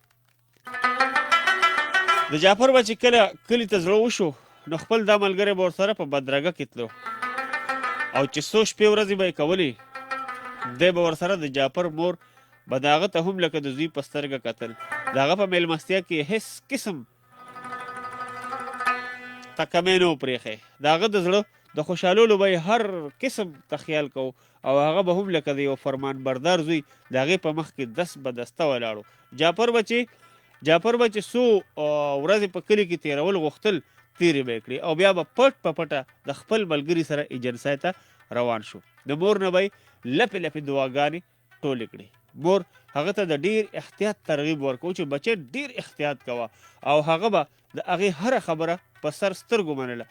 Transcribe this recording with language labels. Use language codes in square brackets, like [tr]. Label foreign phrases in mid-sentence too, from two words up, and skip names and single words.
[ps] د جعفر به چې کله کلي ته زړه وشو نو خپل دا ملګری به ورسره په بدرګه کې تلو او چې څو شپې ورځې به یې کولې دی به ورسره د جعفر مور به د هغه ته هم لکه د زوی په سترګه کتل. د هغه په میلمستیا کې هېڅ قسم تکمی نه و پرېښی. د هغه د زړه د خوشحالولو به یې هر قسم ته خیال کو او هغه به هم لکه د یو فرمان بردار زوی د هغې په مخ کې دست به دسته ولاړو. جعفر به چې څو ورځې په کلي کې تېرول غوښتل تېرې به یې کړې او بیا به پټ په پټه د خپل ملګري سره ایجنسۍ ته روان شو. د مور نه به یې لپې لپې دعاګانې ټولې کړې. مور هغه ته د ډېر احتیاط ترغیب ورکوو چې بچی ډېر احتیاط کوه او هغه به د هغې هره خبره په سر سترګو منله.